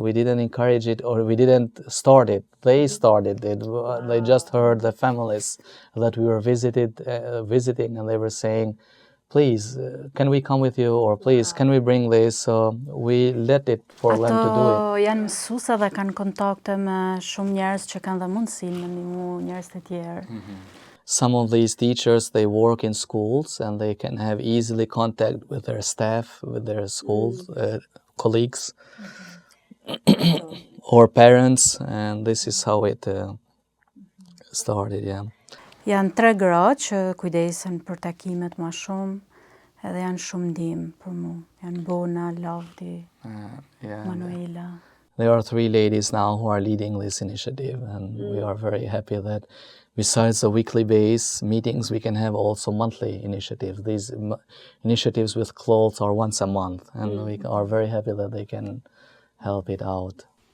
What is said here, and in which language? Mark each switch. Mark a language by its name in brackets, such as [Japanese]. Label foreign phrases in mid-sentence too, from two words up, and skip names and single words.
[English] We didn't encourage it or we didn't start it. They started it. They just heard the families that we were visiting and they were saying, please, can we come with you? Or please, can we bring this? So we let it for them to do it. [Albanian] Janë mësuesa dhe kanë kontakte me shumë njerëz që kanë dhe mundësinë me ndihmu njerëz të tjerë. [English] Some of these teachers, they work in schools and they can have easily contact with their staff, with their school colleagues or parents. And this is how it started, yeah. [Albanian] Janë 3 gra që kujdesen për takimet më shumë edhe janë shumë ndihmë për mu. Janë Bona, Lavdi, Manuela. [English] There are 3 ladies now who are leading this initiative and we are very happy that besides the weekly base meetings, we can have also monthly initiatives. These initiatives with clothes are once a month and we are very happy that they can help it out.